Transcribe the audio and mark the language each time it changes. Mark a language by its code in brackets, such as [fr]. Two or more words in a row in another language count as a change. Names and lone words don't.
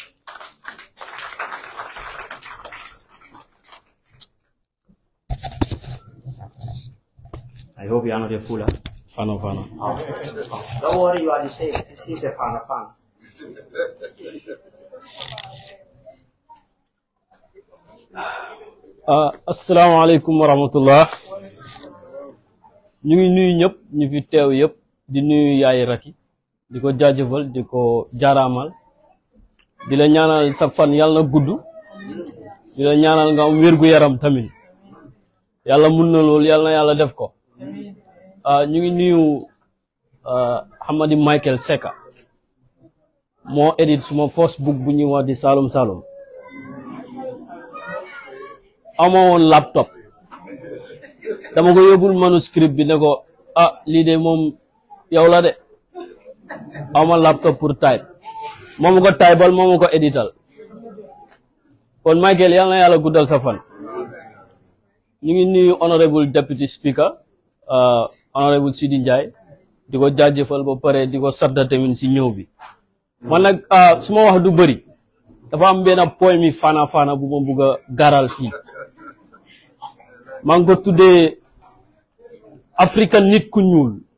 [en] I hope you are not a fool. Fano. Oh. Don't worry, you are the same. He's a fan. [ar] السلام عليكم ورحمة الله. [wo] ñu ngi nuyu ñëpp ñu fi teew yëpp di nuyu yaay Raki di ko jaajëfal di ko jaaraamal di la ñaanal sa fan yàlla na gudd di la ñaanal nga am wérgu yaram tamit yàlla mun na lool yàlla na yàlla def ko ñu ngi nuyu Hamadi Michael Seka moo edit suma [en] first book [wo] bu ñuy wax di Salum Salum amoo woon laptop dama ko yóbbul manuscript bi ne ko lii de moom yow la de ama laptop pour type moomu ko typal moomu ko edital kon Michael yal na yàlla guddal sa fan ñu ngi nuyu [en] honorable deputy speaker honorable [wo] Sidi Ndiaye di ko jaajëfal ba pare di ko sadda tamit si ñëw bi man nag su ma wax du bëri dafa am benn poème mi fana bu ma bugg a garal fii maa ngi ko tuddee Afrique nit ku ñuul